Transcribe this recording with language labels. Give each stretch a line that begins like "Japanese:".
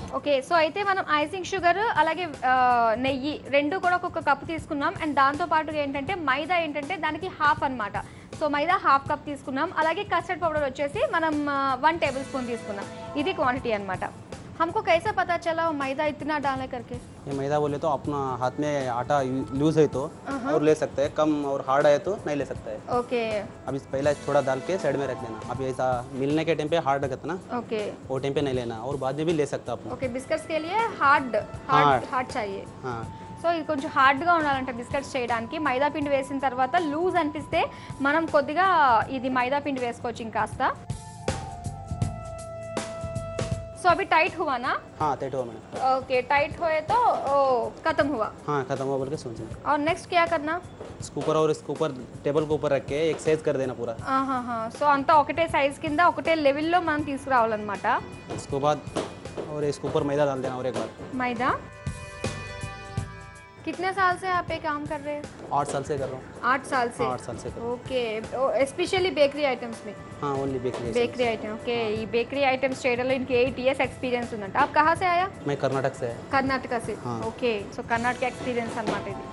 Telugu: Okay, so అయితే మనం icing sugar అలాగే నెయ్యి రెండు కూడా ఒక్కొక్క కప్ తీసుకున్నాం. అండ్ దాంతో పాటుగా ఏంటంటే మైదా ఏంటంటే దానికి హాఫ్ అన్నమాట. సో మైదా హాఫ్ కప్ తీసుకున్నాం. అలాగే కస్టర్డ్ పౌడర్ వచ్చేసి మనం 1 టేబుల్ స్పూన్ తీసుకున్నాం. ఇది క్వాంటిటీ అన్నమాట.
Hindi: हमको कैसा पता चला मैदा इतना डालने करके? ये मैदा बोले तो अपना हाथ में आटा लूज है तो और ले सकते हैं, कम और हार्ड है तो नहीं ले सकता है। ओके अब इस पहले थोड़ा डाल के साइड में रख देना। अब ऐसा मिलने के टाइम पे हार्ड रखता ना, ओके वो टाइम पे नहीं लेना, और बाद में भी ले सकता अपना। ओके, बिस्किट्स के लिए हार्ड हार्ड हार्ड चाहिए. हाँ,
Telugu: సో ఇది కొంచెం హార్డ్గా ఉండాలంట బిస్కెట్స్ చేయడానికి. మైదా పిండి వేసిన తర్వాత లూజ్ అనిపిస్తే మనం కొద్దిగా ఇది మైదా పిండి వేసుకోవచ్చు ఇంకాస్త. సో అవి టైట్
Hindi: हुआ ना? हाँ टाइट हुआ मैडम। ओके, टाइट हुए तो खत्म हुआ. हाँ खत्म हुआ बोल के सोचना। और नेक्स्ट क्या करना? इसके ऊपर और इसके ऊपर टेबल के ऊपर रख के एक साइज कर देना पूरा।
Telugu: సో అంతా ఒకటే సైజ్ కింద ఒకటే లెవెల్లో మనం తీసుకురావాలన్నమాట.
Hindi: इसके बाद और इसके ऊपर मैदा डाल देना और एक बार। मैदा. कितने साल से आप ये काम कर रहे हैं? 8 साल से कर रहा हूँ। 8 साल से? 8 साल से कर रहा हूँ।
Telugu: ఓకే, ఎస్పెషల్లీ బేకరీ ఐటమ్స్ में?
Hindi: हाँ only bakery. Bakery item.
Telugu: Okay, ఈ బేకరీ ఐటమ్స్ చేయడంలో
Hindi: इनके 8 years एक्सपीरियंस
Telugu: ఉందంట.
Hindi: आप कहाँ से आया? मैं कर्नाटक से है। कर्नाटक से? हाँ.
Telugu: ओके, సో కర్ణాటక ఎక్స్పీరియన్స్ అన్నమాట ఇది.